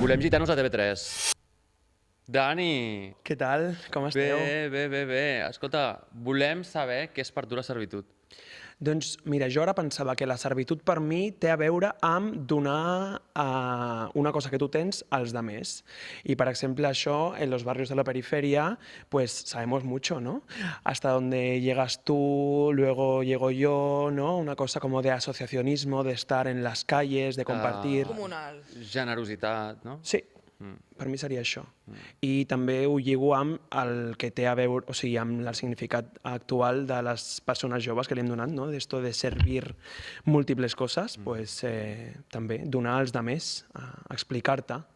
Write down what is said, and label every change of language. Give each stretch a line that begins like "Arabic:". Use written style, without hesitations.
Catalan: Volem gitanos a TV3. Dani! Què tal? Com esteu? Bé. Escolta, volem saber què és per tu la servitud. Doncs mira, jo ara pensava que la servitud per mi té a veure amb donar una cosa que tu tens als demés.
Spanish: Y por ejemplo, això, en los barrios de la periferia, pues sabemos mucho, ¿no? Hasta donde llegas tú, luego llego yo, ¿no? Una cosa como de asociacionismo, de estar en las calles, de compartir. Comunal.
Catalan: Generositat, no? Sí, per mi seria això. I també ho lligo amb el que té a veure, o sigui, amb el significat actual de les persones joves que li hem donat, no? D'esto de servir múltiples coses, pues també donar als demés, explicar-te.